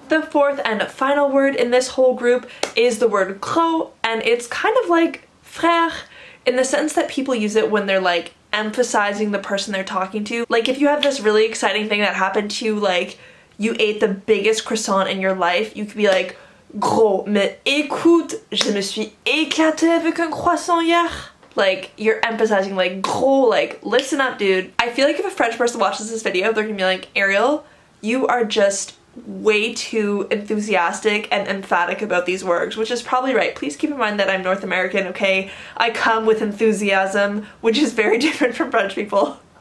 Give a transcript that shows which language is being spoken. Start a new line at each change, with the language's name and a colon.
English: The fourth and final word in this whole group is the word gros, and it's kind of like frère in the sense that people use it when they're like emphasizing the person they're talking to. Like if you have this really exciting thing that happened to you, like you ate the biggest croissant in your life, you could be like,
French: gros, mais écoute, je me suis éclatée avec un croissant hier.
English: Like, you're emphasizing, like, gros, like, listen up, dude. I feel like if a French person watches this video, they're gonna be like, Arielle, you are just way too enthusiastic and emphatic about these words, which is probably right. Please keep in mind that I'm North American, okay? I come with enthusiasm, which is very different from French people.